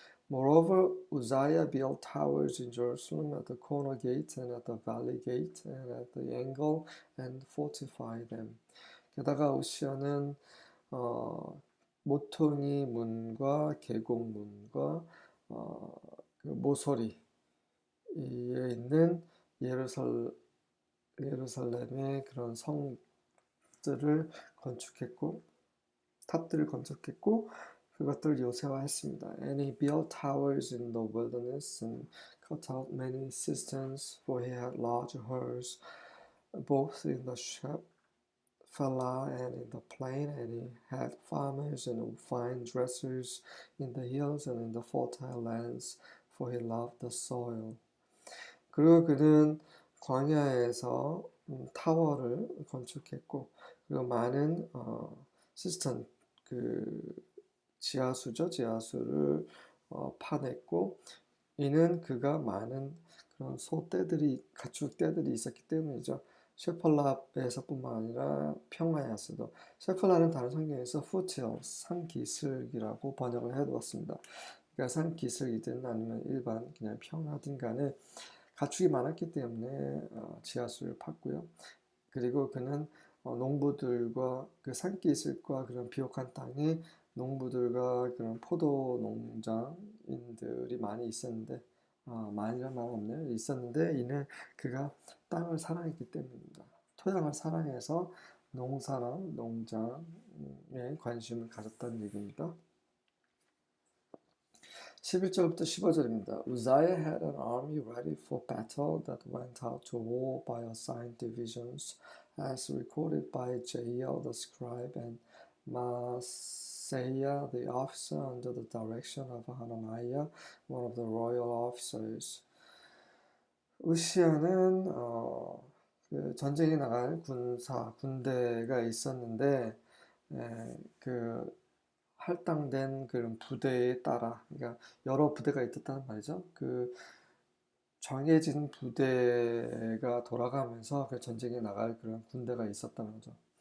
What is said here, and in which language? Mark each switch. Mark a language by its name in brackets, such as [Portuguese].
[English] Moreover, Uzziah built towers in Jerusalem at the corner gate and at the valley gate and at the angle and fortified them. [Korean] 게다가 우시아는 모퉁이 문과 계곡문과 그 모서리에 있는 예루살렘의 그런 성들을 건축했고 탑들을 건축했고 그것들을 요새화했습니다. [English] And he built towers in the wilderness and cut out many cisterns, for he had large herds, both in the Shephelah and in the plain, and he had farmers and vine dressers in the hills and in the fertile lands, for he loved the soil. [Korean] 그리고 그는 광야에서 타워를 건축했고 그리고 많은 시스템 그 지하수죠. 지하수를 파냈고 이는 그가 많은 그런 소떼들이 가축떼들이 있었기 때문이죠. 셰펄랍에서뿐만 아니라 평야에서도 셰펄랍은 다른 성경에서 foothills, 산기슭이라고 번역을 해두었습니다. 그러니까 산기슭이든 아니면 일반 그냥 평야든 간에 가축이 많았기 때문에 지하수를 팠고요. 그리고 그는 농부들과 그 산기슭과 그런 비옥한 땅에 농부들과 그런 포도 농장인들이 많이 있었는데 많이란 말 없네요. 있었는데 이는 그가 땅을 사랑했기 때문입니다. 토양을 사랑해서 농사랑 농장에 관심을 가졌다는 얘기입니다. 11절부터 15절입니다. [English] Uzziah had an army ready for battle that went out to war by assigned divisions, as recorded by Jael the scribe and Maaseiah the officer under the direction of Hananiah, one of the royal officers. [Korean] 우시아는 그 전쟁에 나갈 군대가 있었는데 그 할당된 그런 부대에 따라, 그러니까 여러 부대가 있었다는 말이죠. 그 정해진 부대가 돌아가면서 그 전쟁에 나갈 그런 군대가 있었다는 거죠.